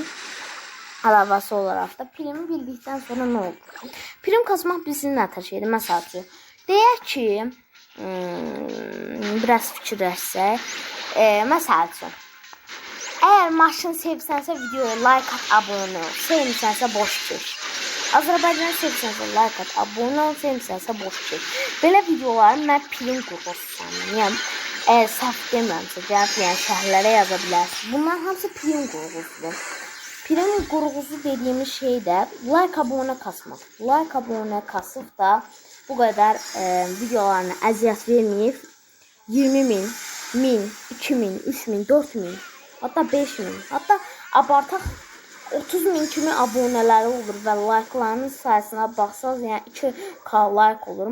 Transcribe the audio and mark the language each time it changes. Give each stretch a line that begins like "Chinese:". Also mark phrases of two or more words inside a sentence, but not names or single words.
Azerbaijani: Əlavəsi olaraq da primi bildikdən sonra nə olur? Prim kasmaq bizim nə şeydir? Məsəl üçün, deyək ki, biraz fikirləşsək, məsəl üçün, əgər maşın sevsənsə videoya like at, abunə ol, sevmisənsə boş keç. Azərbaycanı sevsənsə like at, abunə ol, sevmisənsə boş keç. Belə videoları mən prim qurğusu sanırım. Yəni, əgər səhv demirəmsə, yəni şəhərlərə yaza bilərsiniz. Bunlar hamısı prim qurğusudur. Prim qurğusu dediyimiz şey də like abunə kasmaq. Like abunə kasıb da bu qədər videolarına əziyyət verməyib 20.000, 1000, 2000, 3000, 4000, hatta 5000, hatta abartaq 30.000 kimi abunələri olur və like'larının sayısına baxsaz, yəni 2k like olur.